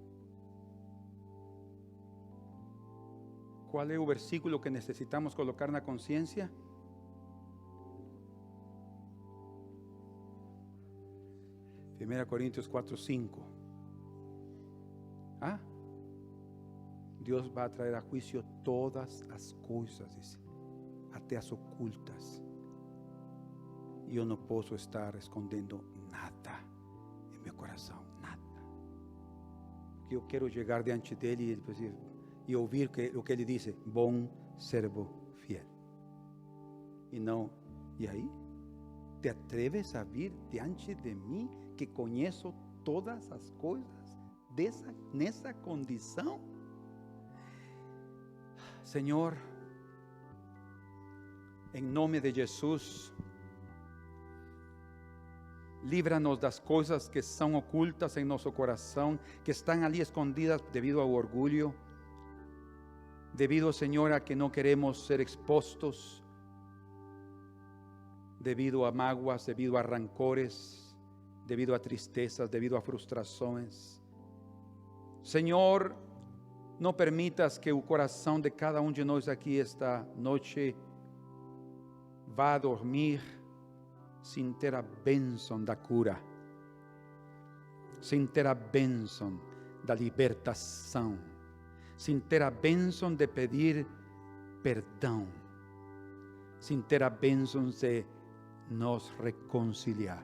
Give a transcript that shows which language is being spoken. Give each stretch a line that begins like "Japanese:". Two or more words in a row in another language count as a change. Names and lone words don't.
Spanish: ¿Cuál es el versículo que necesitamos colocar en la conciencia? Primera Corintios 4:5. Dios va a traer a juicio todas las cosas, dice,
Portuguese: até as ocultas.
Spanish: Yo no puedo estar escondiendo nada en mi corazón, nada. Yo quiero llegar diante de Él y ouvir lo que Ele dice:
Portuguese: bom servo fiel. E aí?
Spanish: ¿Te atreves a
Portuguese: vir diante de mim, que conheço todas as coisas nessa condição? Senhor, em nome de Jesus, livra-nos das coisas que são ocultas em nosso coração, que estão ali escondidas devido ao orgulho,
Spanish: debido, Señor, a que no queremos ser expuestos, debido a mágoas, debido a rancores, debido a tristezas, debido a frustrações. Señor, no permitas que
Portuguese: o coração de cada de nós aqui esta noite vá a dormir sem ter a bênção da cura, sem ter a bênção da libertação, sem ter a bênção de pedir perdão, sem ter a bênção de nos reconciliar.